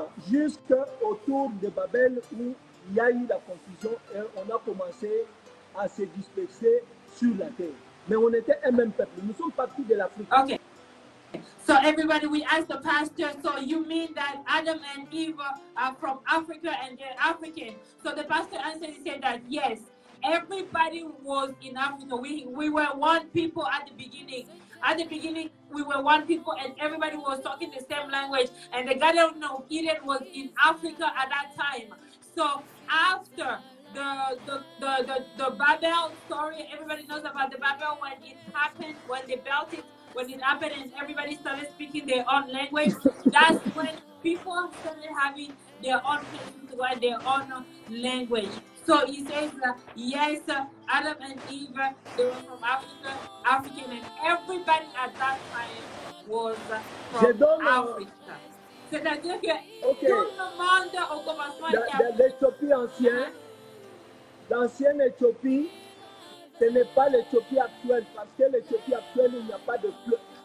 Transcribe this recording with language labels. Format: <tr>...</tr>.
<fr>Jusqu'autour de Babel où il y a eu la confusion et on a commencé à se disperser sur la terre. Mais on était un même peuple. Nous sommes partis de l'Afrique. Okay.</fr> <en>So everybody, we asked the pastor, so you mean that Adam and Eve are from Africa and they're African? So the pastor answered, he said that yes, everybody was in Africa. We were one people at the beginning. At the beginning, we were one people and everybody was talking the same language. And the Garden of Eden was in Africa at that time. So after the Babel story, everybody knows about the Babel when it happened, when they built it, when it happened and everybody started speaking their own language. That's when people started having their own places to learn their own language. So he says that yes, Adam and Eve, they were from Africa, African, and everybody at that time was from Africa.</en> <fr>C'est-à-dire que tout le monde au commencement l'Éthiopie ancienne, l'ancienne Éthiopie, ce n'est pas l'Éthiopie actuelle, parce que l'Éthiopie actuelle, il n'y a pas de fleuve.</fr>